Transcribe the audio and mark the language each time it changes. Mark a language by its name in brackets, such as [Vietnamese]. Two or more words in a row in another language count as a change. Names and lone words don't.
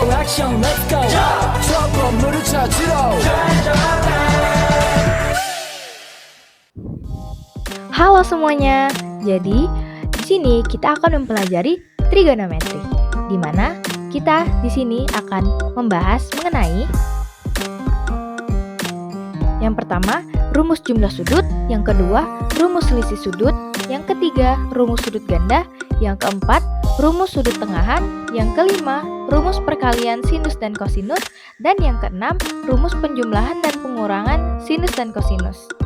[English] action let's go [Korean] 저 건물을 찾으러 [Indonesian] Halo semuanya. Jadi, di sini kita akan mempelajari trigonometri, di mana kita di sini akan membahas mengenai yang pertama, rumus jumlah sudut, yang kedua, rumus selisih sudut, yang ketiga, rumus sudut ganda, yang keempat, rumus sudut tengahan, yang kelima, rumus perkalian sinus dan kosinus, dan yang keenam, rumus penjumlahan dan pengurangan sinus dan kosinus.